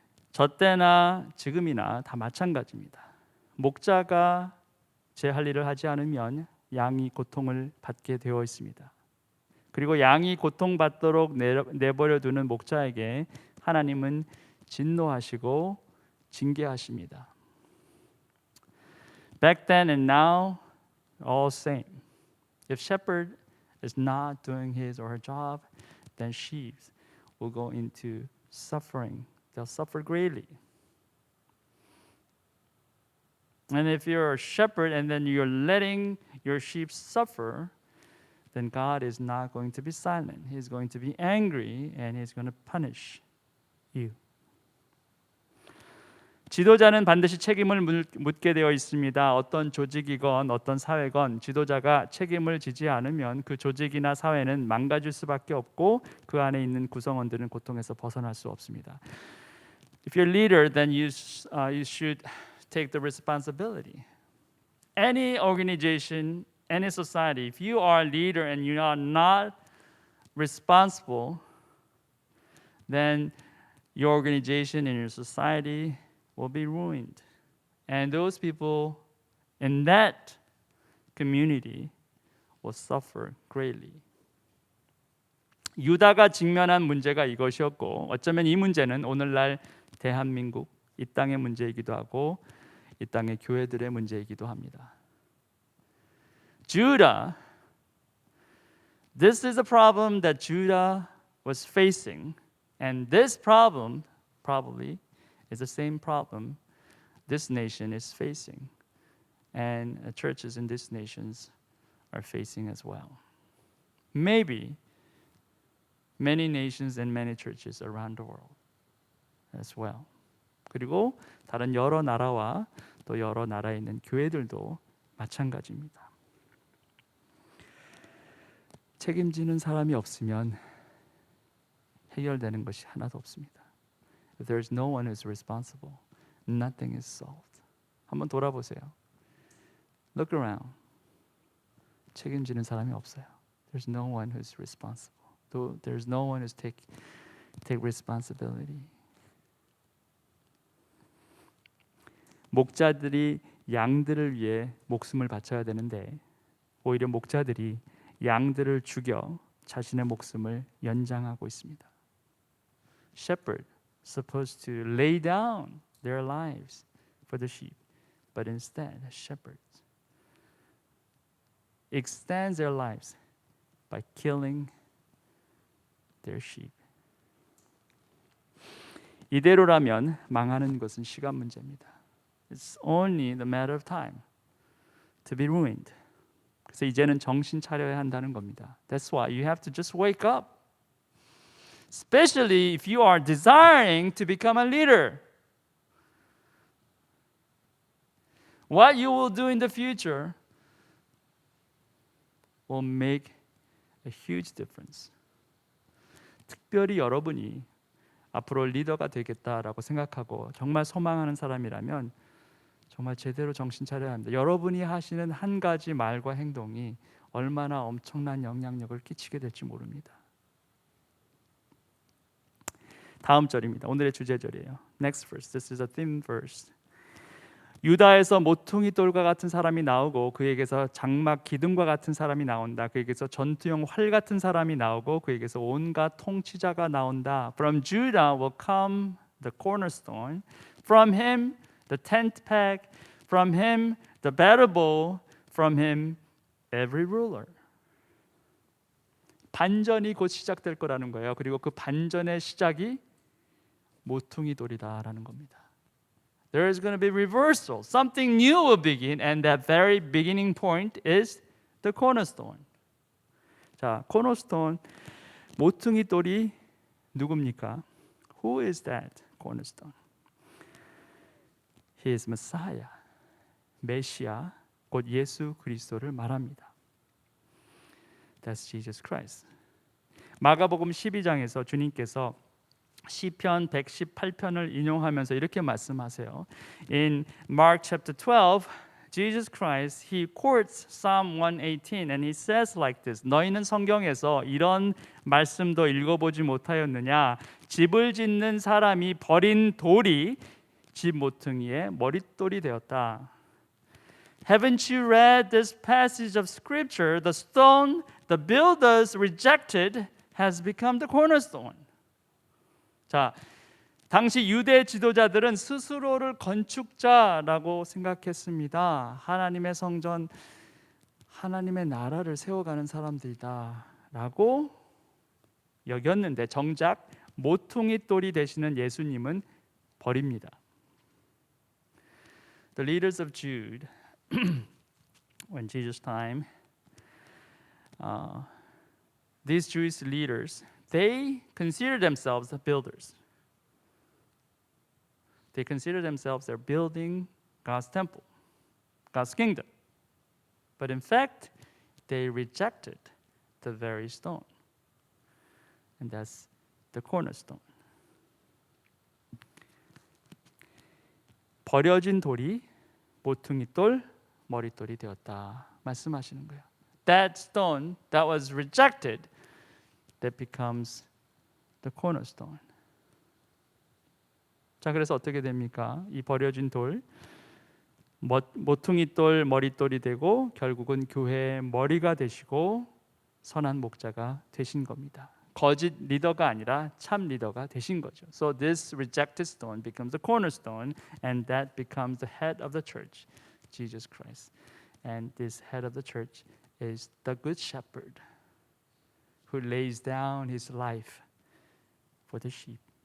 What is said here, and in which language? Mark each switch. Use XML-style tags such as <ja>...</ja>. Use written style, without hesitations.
<ko>저 때나 지금이나 다 마찬가지입니다. 목자가 제 할 일을 하지 않으면 양이 고통을 받게 되어 있습니다. 그리고 양이 고통받도록 내버려 두는 목자에게 하나님은 진노하시고 징계하십니다.</ko> <en>Back then and now, all same. If shepherd is not doing his or her job, then sheep will go into suffering. They'll suffer greatly. And if you're a shepherd and then you're letting your sheep suffer, then God is not going to be silent. He's going to be angry and He's going to punish you.</en> <ko>지도자는 반드시 책임을 묻게 되어 있습니다. 어떤 조직이건 어떤 사회건 지도자가 책임을 지지 않으면 그 조직이나 사회는 망가질 수밖에 없고 그 안에 있는 구성원들은 고통에서 벗어날 수 없습니다.</ko> <en>If you're a leader, then you should take the responsibility. Any organization, any society, if you are a leader and you are not responsible, then your organization and your society will be ruined. And those people in that community will suffer greatly.</en> <ko>유다가 직면한 문제가 이것이었고 어쩌면 이 문제는 오늘날 대한민국 이 땅의 문제이기도 하고 이 땅의 교회들의 문제이기도 합니다.</ko> <en>Judah, this is a problem that Judah was facing, and this problem probably is the same problem this nation is facing, and churches in these nations are facing as well. Maybe many nations and many churches around the world as well.</en> <ko>그리고 다른 여러 나라와 또 여러 나라에 있는 교회들도 마찬가지입니다. 책임지는 사람이 없으면 해결되는 것이 하나도 없습니다.</ko> <en>If there is no one who is responsible, nothing is solved.</en> <ko>한번 돌아보세요.</ko> <en>Look around.</en> <ko>책임지는 사람이 없어요.</ko> <en>There's no one who is responsible. There's no one who's take responsibility.</en> <ko>목자들이 양들을 위해 목숨을 바쳐야 되는데 오히려 목자들이 양들을 죽여 자신의 목숨을 연장하고 있습니다.</ko> <en>Shepherd supposed to lay down their lives for the sheep, but instead shepherds extends their lives by killing their sheep.</en> <ko>이대로라면 망하는 것은 시간 문제입니다.</ko> <en>It's only the matter of time to be ruined.</en> <ko>그래서 이제는 정신 차려야 한다는 겁니다.</ko> <en>That's why you have to just wake up. Especially if you are desiring to become a leader. What you will do in the future will make a huge difference.</en> <ko>특별히 여러분이 앞으로 리더가 되겠다라고 생각하고 정말 소망하는 사람이라면 정말 제대로 정신 차려야 합니다. 여러분이 하시는 한 가지 말과 행동이 얼마나 엄청난 영향력을 끼치게 될지 모릅니다. 다음 절입니다. 오늘의 주제절이에요.</ko> <en>Next verse. This is a theme verse.</en> <ko>유다에서 모퉁이 돌과 같은 사람이 나오고 그에게서 장막 기둥과 같은 사람이 나온다. 그에게서 전투용 활 같은 사람이 나오고 그에게서 온갖 통치자가 나온다.</ko> <en>From Judah will come the cornerstone. From him the tent peg. From him the battle bow. From him every ruler.</en> <ko>반전이 곧 시작될 거라는 거예요. 그리고 그 반전의 시작이 모퉁이 돌이다라는 겁니다.</ko> <en>There is going to be reversal. Something new will begin, and that very beginning point is the cornerstone.</en> <ko>자, cornerstone 모퉁이 돌이 누굽니까?</ko> <en>Who is that cornerstone? He is Messiah.</en> <ko>메시아, 곧 예수 그리스도를 말합니다.</ko> <en>That's Jesus Christ.</en> <ko>마가복음 12장에서 주님께서 시편 118편을 인용하면서 이렇게 말씀하세요.</ko> <en>In Mark chapter 12, Jesus Christ, he quotes Psalm 118 and he says like this.</en> <ko>너희는 성경에서 이런 말씀도 읽어보지 못하였느냐? 집을 짓는 사람이 버린 돌이 집 모퉁이의 머릿돌이 되었다.</ko> <en>Haven't you read this passage of scripture? The stone the builders rejected has become the cornerstone.</en> <ko>자, 당시 유대 지도자들은 스스로를 건축자라고 생각했습니다. 하나님의 성전, 하나님의 나라를 세워가는 사람들이다라고 여겼는데 정작 모퉁이 돌이 되시는 예수님은 버립니다.</ko> <en>The leaders of Jude, when Jesus' time, these Jewish leaders, they consider themselves builders. They consider themselves they're building God's temple, God's kingdom. But in fact, they rejected the very stone. And that's the cornerstone.</en> <ko>버려진 돌이 모퉁이 돌, 머릿돌이 되었다 말씀하시는 거예요.</ko> <en>That stone that was rejected, that becomes the cornerstone.</en> <ko>자, 그래서 어떻게 됩니까? 이 버려진 돌, 모퉁이 돌, 머릿돌이 되고 결국은 교회의 머리가 되시고 선한 목자가 되신 겁니다. 거짓 리더가 아니라 참 리더가 되신 거죠.</ko> <en>So this rejected stone becomes the cornerstone, and that becomes the head of the church, Jesus Christ. And this head of the church is the good shepherd who lays down his life for the sheep.</en>